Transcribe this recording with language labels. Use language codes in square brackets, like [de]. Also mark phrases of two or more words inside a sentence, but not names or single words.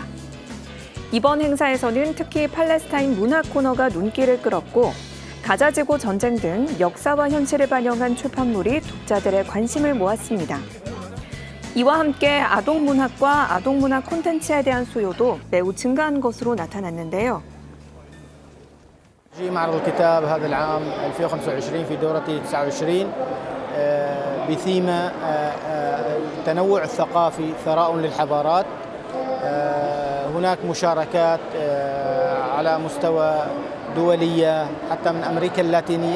[ko] 이번 행사에서는 특히 팔레스타인 문화 코너가 눈길을 끌었고 가자지구 전쟁 등 역사와 현실을 반영한 출판물이 독자들의 관심을 모았습니다. 이와 함께 아동문학과 아동문학 콘텐츠에 대한 수요도 매우 증가한 것으로 나타났는데요. [ar] معرض الكتاب هذا العام 2025 في دورته 29 بثيمة التنوع الثقافي ثراء للحضارات. هناك مشاركات على مستوى دولية حتى من أمريكا اللاتينية.